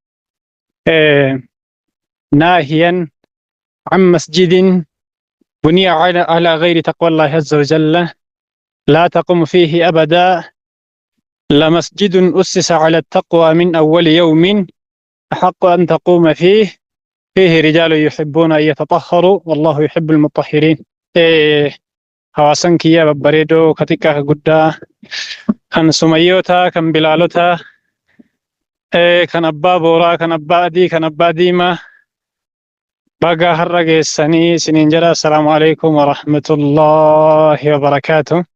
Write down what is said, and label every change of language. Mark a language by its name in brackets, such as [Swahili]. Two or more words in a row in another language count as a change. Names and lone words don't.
[Arabic] ناهيا عن مسجد بني على غير تقوى الله عز وجل لا تقم فيه أبدا، لمسجد أسس على التقوى من أول يوم أحق أن تقوم فيه رجال يحبون أن يتطهروا والله يحب المطهرين. [Oromo] hawaasan kiyya babbareedoo katika guddaa kan sumayyoota kan bilaalota kan abbaa booraa kan abbaa adii kan abbaa diimaa baga har'a geessanii isiniin jedha. [Arabic] السلام عليكم ورحمة الله وبركاته.